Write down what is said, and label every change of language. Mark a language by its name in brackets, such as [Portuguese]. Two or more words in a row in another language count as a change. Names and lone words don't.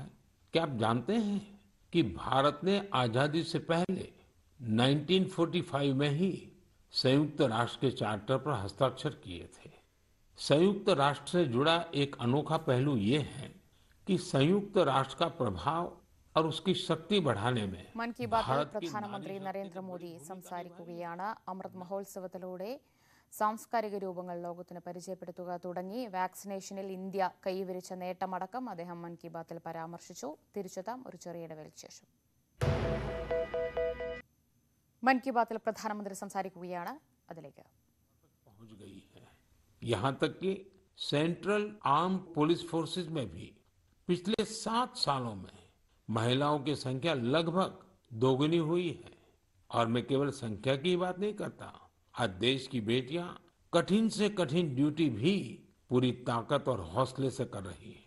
[Hindi] क्या आप जानते हैं कि भारत ने आजादी से पहले 1945 में ही संयुक्त राष्ट्र के चार्टर पर हस्ताक्षर किए थे। संयुक्त राष्ट्र से जुड़ा एक अनोखा पहलू ये है कि संयुक्त राष्ट्र का प्रभाव और उसकी शक्ति बढ़ाने में मन की बात भारत की [Malayalam] പ്രധാനമന്ത്രി [Hindi] नारी [Malayalam] നരേന്ദ്രമോദി സംസാരിക്കുകയാണ്. അമൃത് മഹോത്സവത്തിലൂടെ സാംസ്കാരിക രൂപങ്ങൾ ലോകത്തിന് പരിചയപ്പെടുത്തുക തുടങ്ങി വാക്സിനേഷനിൽ ഇന്ത്യ കൈവരിച്ച നേട്ടമടക്കം അദ്ദേഹം മൻ കി ബാത്തിൽ പരാമർശിച്ചു. തിരിച്ചെത്താം ഒരു ചെറിയ ഇടവേളയ്ക്ക് ശേഷം. മൻ കി ബാത്തിൽ പ്രധാനമന്ത്രി സംസാരിക്കുകയാണ്. അതിലേക്ക് [Hindi] पहुंच गई है। यहाँ तक कि [English] central arm police forces [Hindi] में भी पिछले 7 सालों में महिलाओं की संख्या लगभग दोगुनी हुई है। और मैं केवल संख्या की बात नहीं करता। आज देश की बेटियां कठिन से कठिन ड्यूटी भी पूरी ताकत और हौसले से कर रही हैं।